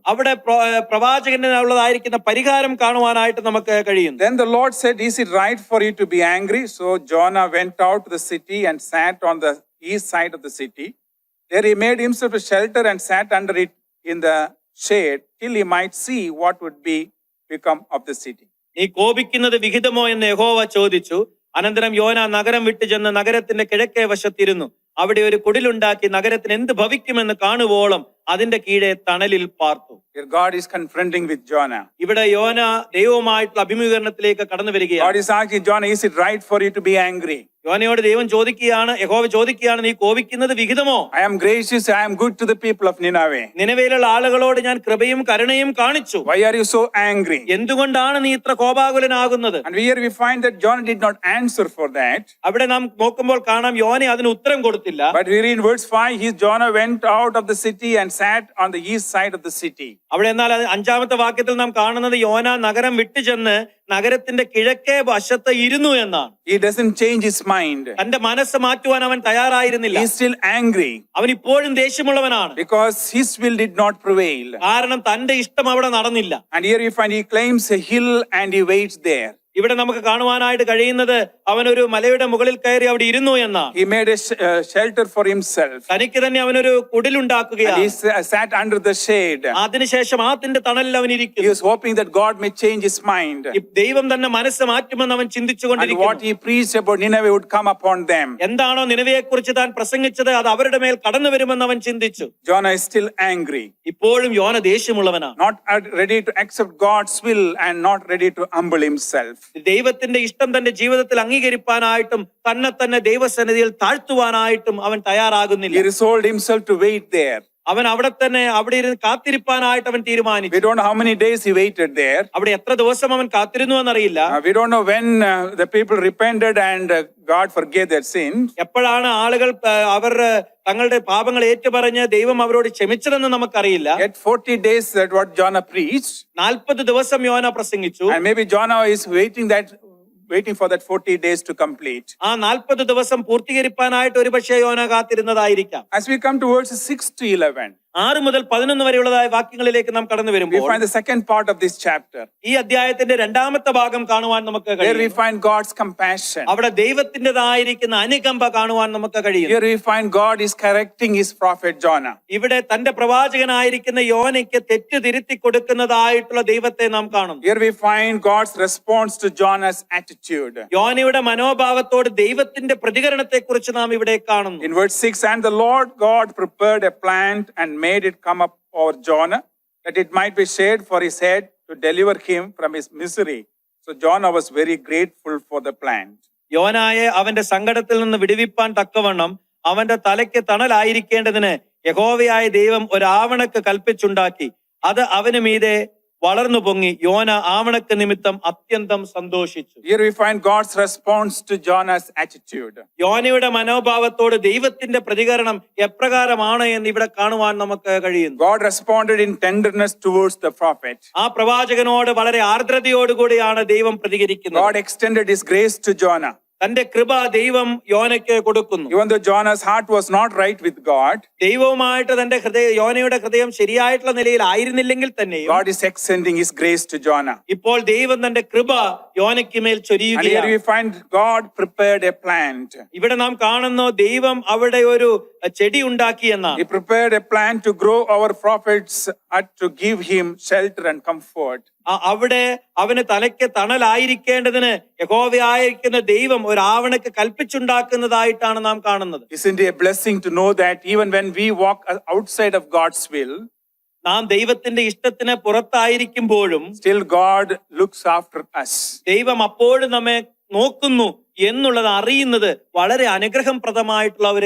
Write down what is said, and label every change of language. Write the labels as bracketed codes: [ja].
[ml] അവിടെ പ്രവാചകനുള്ളതായിരിക്കുന്ന പരിഹാരം കാണുവാനായിട്ട് നമുക്ക് കഴിയുന്നു. [en] Then the Lord said, "Is it right for you to be angry?" So Jonah went out to the city and sat on the east side of the city. There he made himself a shelter and sat under it in the shade till he might see what would become of the city. [ml] നീ കോപിക്കുന്നത് വിഹിതമോ എന്ന് യഹോവ ചോദിച്ചു. അനന്തരം യോന നഗരം വിട്ടു ചെന്ന് നഗരത്തിന്റെ കിഴക്കേ വശത്തിരുന്നു. അവിടെ ഒരു കുടിലുണ്ടാക്കി നഗരത്തിന് എന്ത് ഭവിക്കുമെന്ന് കാണുവോളം അതിന്റെ കീഴെ തണലിൽ പാർത്തു. [en] Here God is confronting with Jonah. [ml] ഇവിടെ യോന ദൈവവുമായിട്ടുള്ള അഭിമുഖീകരണത്തിലേക്ക് കടന്നു [en] God [ml] വരികയാണ്. [en] is asking Jonah, "Is it right for you to be angry?" [ml] യോനയോട് ദൈവം ചോദിക്കുകയാണ്, യഹോവ ചോദിക്കുകയാണ്, നീ കോപിക്കുന്നത് വിഹിതമോ? [en] I am gracious, I am good to the people of Nineveh. [ml] നിനവേലുള്ള ആളുകളോട് ഞാൻ കൃപയും കരുണയും കാണിച്ചു. [en] Why are you so angry? [ml] എന്തുകൊണ്ടാണ് നീ ഇത്ര കോപാകുലനാകുന്നത്? [en] And here we find that Jonah did not answer for that. [ml] അവിടെ നാം നോക്കുമ്പോൾ കാണാം യോന അതിന് ഉത്തരം കൊടുത്തില്ല. [en] But we read in verse 5, Jonah went out of the city and sat on the east side of the city. [ml] അവിടെ എന്നാൽ 5-ാമത്തെ വാക്യത്തിൽ നാം കാണുന്നത് യോന നഗരം വിട്ടു ചെന്ന് നഗരത്തിന്റെ കിഴക്കേ വശത്ത് ഇരുന്നു എന്നാണ്. [en] He doesn't change his mind. [ml] തന്റെ മനസ്സ് മാറ്റുവാൻ അവൻ തയ്യാറായിരുന്നില്ല. [en] He is still angry [ml] അവൻ ഇപ്പോഴും ദേഷ്യമുള്ളവനാണ്. [en] because his will did not prevail. [ml] കാരണം തന്റെ ഇഷ്ടം അവിടെ നടന്നില്ല. [en] And here we find he claims a hill and he waits there. [ml] ഇവിടെ നമുക്ക് കാണുവാനായിട്ട് കഴിയുന്നത് അവൻ ഒരു മലയുടെ മുകളിൽ കയറി അവിടെ ഇരുന്നു എന്നാണ്. [en] He made a shelter for himself. [ml] തനിക്ക് തന്നെ അവനൊരു [en] And [ml] കുടിലുണ്ടാക്കുകയാണ്. [en] he sat under the shade. [ml] അതിനുശേഷം അതിന്റെ തണലിൽ അവൻ [en] He [ml] ഇരിക്കുന്നു. [en] was hoping that God may change his mind. [ml] ദൈവം തന്നെ മനസ്സ് മാറ്റുമെന്ന് അവൻ [en] And [ml] ചിന്തിച്ചുകൊണ്ടിരിക്കുന്നു. [en] what he preached about Nineveh would come upon them. [ml] എന്താണോ നിനവയെ കുറിച്ച് താൻ പ്രസംഗിച്ചത് അത് അവരുടെ മേൽ കടന്നു വരുമെന്ന് അവൻ ചിന്തിച്ചു. [en] Jonah is still angry, [ml] ഇപ്പോഴും യോന ദേഷ്യമുള്ളവനാണ്. [en] not ready to accept God's will and not ready to humble himself. [ml] ദൈവത്തിന്റെ ഇഷ്ടം തന്റെ ജീവിതത്തിൽ അംഗീകരിപ്പാനായിട്ടും തന്നെ ദൈവസന്നിധിയിൽ താഴ്ത്തുവാനായിട്ടും അവൻ [en] He [ml] തയ്യാറാകുന്നില്ല. [en] resolved himself to wait there. [ml] അവൻ അവിടെ ഇരുന്ന് കാത്തിരിപ്പാനായിട്ട് അവൻ [en] We [ml] തീരുമാനിച്ചു. [en] don't know how many days he waited there. [ml] അവിടെ എത്ര ദിവസം അവൻ കാത്തിരുന്നു എന്നറിയില്ല. [en] We don't know when the people repented and God forgave their sins. [ml] എപ്പോഴാണ് ആളുകൾ അവർ തങ്ങളുടെ പാപങ്ങൾ ഏറ്റുപറഞ്ഞ് ദൈവം അവരോട് ക്ഷമിച്ചതെന്ന് നമുക്കറിയില്ല. [en] Yet 40 days that what Jonah preached. [ml] 40 ദിവസം യോന പ്രസംഗിച്ചു. [en] And maybe Jonah is waiting for that 40 days to complete. [ml] ആ 40 ദിവസം പൂർത്തീകരിപ്പാനായിട്ട് ഒരുപക്ഷേ യോന കാത്തിരുന്നതായിരിക്കാം. [en] As we come to verses 6 to 11, [ml] 6 മുതൽ 11 വരെയുള്ളതായ വാക്യങ്ങളിലേക്ക് നാം കടന്നു [en] we [ml] വരുമ്പോൾ [en] find the second part of this chapter. [ml] ഈ അധ്യായത്തിന്റെ 2-ാമത്തെ ഭാഗം കാണുവാൻ നമുക്ക് [en] Here we [ml] കഴിയും. [en] find God's compassion. [ml] അവിടെ ദൈവത്തിൻ്റെതായിരിക്കുന്ന അനുകമ്പ കാണുവാൻ നമുക്ക് കഴിയും. [en] Here we find God is correcting his prophet Jonah. [ml] ഇവിടെ തന്റെ പ്രവാചകനായിരിക്കുന്ന യോനയ്ക്ക് തെറ്റ് തിരുത്തി കൊടുക്കുന്നതായിട്ടുള്ള ദൈവത്തെ നാം കാണുന്നു. [en] Here we find God's response to Jonah's attitude. [ml] യോനയുടെ മനോഭാവത്തോട് ദൈവത്തിന്റെ പ്രതികരണത്തെ കുറിച്ച് നാം ഇവിടെ കാണുന്നു. [en] In verse 6, and the Lord God prepared a plant and made it come up over Jonah, that it might be shade for his head to deliver him from his misery. So Jonah was very grateful for the plant. [ml] യോനായെ അവന്റെ സങ്കടത്തിൽ നിന്ന് വിടുവിപ്പാൻ തക്കവണ്ണം അവന്റെ തലയ്ക്ക് തണലായിരിക്കേണ്ടതിന് യഹോവയായ ദൈവം ഒരു ആവണക്ക് കൽപ്പിച്ചുണ്ടാക്കി. അത് അവന് മീതെ വളർന്നു പൊങ്ങി. യോന ആവണക്ക് നിമിത്തം അത്യന്തം സന്തോഷിച്ചു. [en] Here we find God's response to Jonah's attitude. [ml] യോനയുടെ മനോഭാവത്തോട് ദൈവത്തിന്റെ പ്രതികരണം എപ്രകാരമാണ് എന്ന് ഇവിടെ കാണുവാൻ നമുക്ക് കഴിയുന്നു. [en] God responded in tenderness towards the prophet. [ml] ആ പ്രവാചകനോട് വളരെ ആർദ്രതയോടുകൂടിയാണ് ദൈവം പ്രതികരിക്കുന്നത്. [en] God extended his grace to Jonah. [ml] തന്റെ കൃപ ദൈവം യോനയ്ക്ക് കൊടുക്കുന്നു. [en] Even though Jonah's heart was not right with God, [ml] ദൈവവുമായിട്ട് തന്റെ യോനയുടെ ഹൃദയം ശരിയായിട്ടുള്ള നിലയിൽ ആയിരുന്നില്ലെങ്കിൽ തന്നെയും [en] God is extending his grace to Jonah. [ml] ഇപ്പോൾ ദൈവം തന്റെ കൃപ യോനയ്ക്ക് മേൽ [en] And here [ml] ചൊരിയുകയാണ്. [en] we find God prepared a plant. [ml] ഇവിടെ നാം കാണുന്നു ദൈവം അവിടെ ഒരു ചെടി ഉണ്ടാക്കി [en] He [ml] എന്നാണ്. [en] prepared a plant to grow our prophets to give him shelter and comfort. [ml] അവിടെ അവന് തലയ്ക്ക് തണലായിരിക്കേണ്ടതിന് യഹോവയായിരിക്കുന്ന ദൈവം ഒരു ആവണക്ക് കൽപ്പിച്ചുണ്ടാക്കുന്നതായിട്ടാണ് നാം കാണുന്നത്. [en] Isn't it a blessing to know that even when we walk outside of God's will, [ml] നാം ദൈവത്തിന്റെ ഇഷ്ടത്തിന് പുറത്തായിരിക്കുമ്പോഴും [en] still God looks after us. [ml] ദൈവം അപ്പോഴും നമ്മെ നോക്കുന്നു എന്നുള്ളത് അറിയുന്നത് വളരെ അനുഗ്രഹപ്രദമായിട്ടുള്ള ഒരു